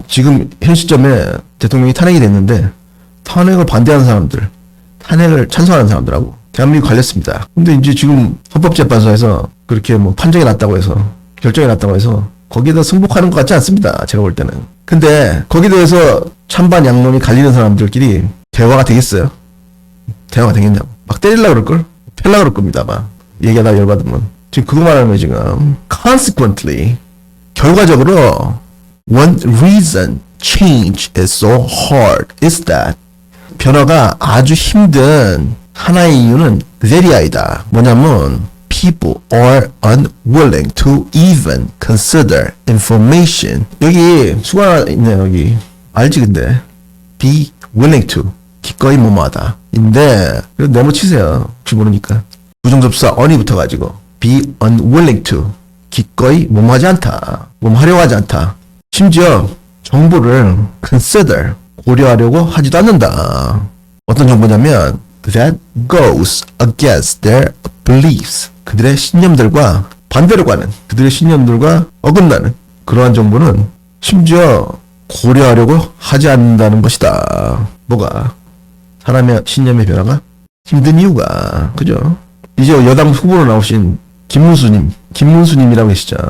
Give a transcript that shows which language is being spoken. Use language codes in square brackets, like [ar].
[ko] 지금 현 시점에 대통령이 탄핵이 됐는데 탄핵을 반대하는 사람들, 탄핵을 찬성하는 사람들하고 대한민국 갈렸습니다. 근데 이제 지금 헌법재판소에서 그렇게 뭐 판정이 났다고 해서, 결정이 났다고 해서 거기에다 승복하는 것 같지 않습니다. 제가 볼 때는. 근데 거기에 대해서 찬반 양론이 갈리는 사람들끼리 대화가 되겠어요? 대화가 되겠냐고. 막 때리려고 그럴걸? 팰려고 그럴 겁니다. 아마. 얘기하다 열받으면. 지금 그거 말하는 거예요, 지금. [en] Consequently, [ko] 결과적으로 [en] one reason change is so hard is that [ko] 변화가 아주 힘든 하나의 이유는 [en] that이다. [ko] 뭐냐면 [en] people are unwilling to even consider information. [ko] 여기 수가 있네요. 여기 알지 근데 [en] be willing to [ko] 기꺼이 뭐뭐하다 인데 네모 치세요. 혹시 모르니까 부정접사 on이 붙어가지고 [en] be unwilling to [ko] 기꺼이 뭐뭐하지 않다. 뭐뭐하려고 하지 않다. 심지어 정보를 consider 고려하려고 하지도 않는다. 어떤 정보냐면 [en] that goes against their beliefs. [ko] 그들의 신념들과 반대로 가는, 그들의 신념들과 어긋나는 그러한 정보는 심지어 고려하려고 하지 않는다는 것이다. 뭐가? 사람의 신념의 변화가 힘든 이유가, 그죠? 이제 여당 후보로 나오신 김문수님이라고 계시죠.